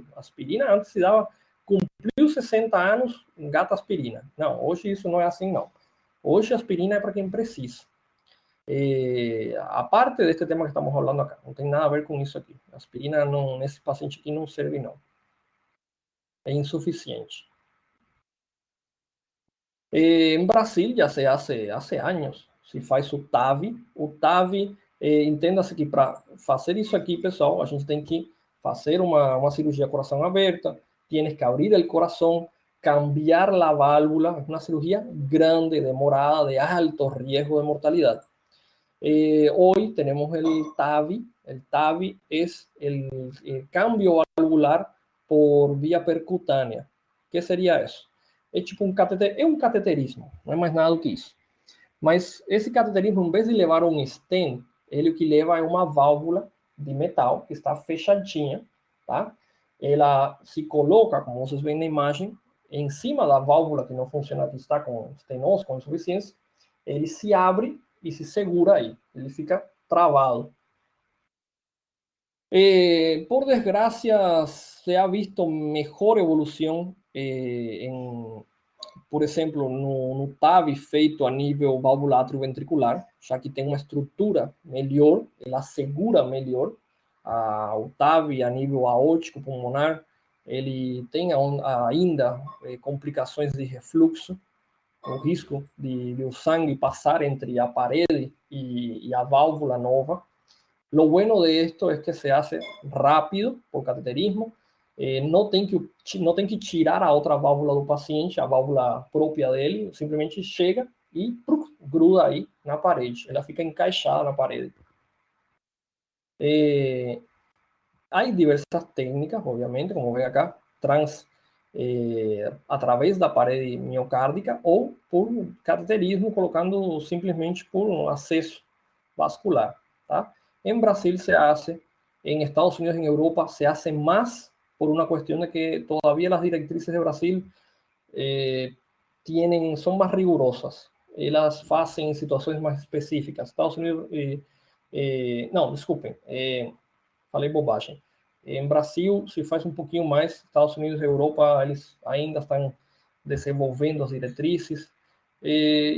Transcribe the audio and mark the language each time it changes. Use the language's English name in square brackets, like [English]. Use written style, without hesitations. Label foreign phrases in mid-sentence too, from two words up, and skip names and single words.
[Portuguese] Aspirina antes se dava, cumpriu 60 anos, engata aspirina. Não, hoje isso não é assim, não. Hoje aspirina é para quem precisa. A parte deste tema que estamos falando acá, não tem nada a ver com isso aqui. Aspirina não, nesse paciente aqui não serve, não. É insuficiente. [Spanish] En Brasil ya se hace años, [Portuguese] se faz o TAVI. [Spanish] O TAVI, entenda-se que para fazer isso aqui, pessoal, a gente tem que fazer uma cirurgia coração aberta, tienes que abrir el corazón, cambiar la válvula, una cirugía grande, demorada, de alto riesgo de mortalidad. Hoy tenemos el TAVI. El TAVI es el cambio valvular por vía percutânea. ¿Qué sería eso? [Portuguese] É tipo um cateter, é um cateterismo, não é mais nada do que isso. Mas esse cateterismo, em vez de levar um stent, ele o que leva é uma válvula de metal que está fechadinha, tá? Ela se coloca, como vocês veem na imagem, em cima da válvula que não funciona, que está com estenose, com insuficiência. Ele se abre e se segura aí. Ele fica travado. [Spanish] Por desgracia, se ha visto mejor evolución [Portuguese] por exemplo, no TAVI feito a nível válvula atrioventricular, já que tem uma estrutura melhor, ela segura melhor. O TAVI a nível aórtico pulmonar, ele tem ainda complicações de refluxo, o risco de o sangue passar entre a parede e a válvula nova. [Spanish] Lo bueno de esto es que se hace rápido por cateterismo. [Portuguese] Não tem que tirar a outra válvula do paciente, a válvula própria dele, simplesmente chega e gruda aí na parede. Ela fica encaixada na parede. Há diversas técnicas, obviamente, como vê acá, através da parede miocárdica ou por cateterismo, colocando simplesmente por um acesso vascular, tá? [Spanish] En Brasil se hace, en Estados Unidos, en Europa, se hace más por una cuestión de que todavía las directrices de Brasil son más rigurosas. [Portuguese] Elas fazem em situações mais específicas. Estados Unidos, não, desculpem, falei bobagem. Em Brasil se faz um pouquinho mais, Estados Unidos e Europa, eles ainda estão desenvolvendo as diretrizes.